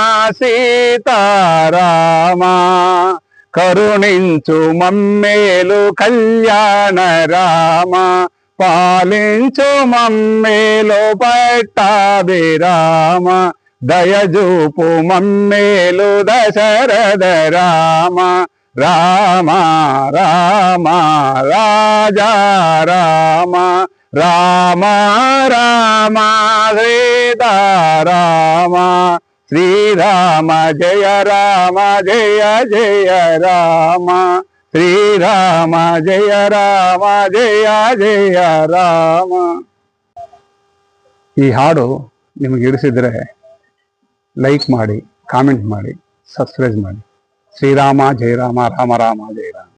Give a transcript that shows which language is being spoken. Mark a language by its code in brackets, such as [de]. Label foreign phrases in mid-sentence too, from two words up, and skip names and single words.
[te] సీతారామ కరుణించు మమ్మేలు కళ్యాణ రామ పాలించు మమ్మేలు పట్టాభిరామ దయజూపు మమ్మేలు దశరథ రామ రామ రామ రాజా రామ రామ రామ సీతారామ శ్రీరామ జయ రామ జయ జయ రామ ಶ್ರೀರಾಮ ಜಯ ರಾಮ ಜಯ ಜಯ ರಾಮ. [kn] ಈ ಹಾಡು ನಿಮಗೆ ಇಡಿಸಿದ್ರೆ ಲೈಕ್ ಮಾಡಿ, ಕಾಮೆಂಟ್ ಮಾಡಿ, ಸಬ್ಸ್ಕ್ರೈಬ್ ಮಾಡಿ. ಶ್ರೀರಾಮ ಜಯ ರಾಮ ರಾಮ ರಾಮ ಜಯ ರಾಮ.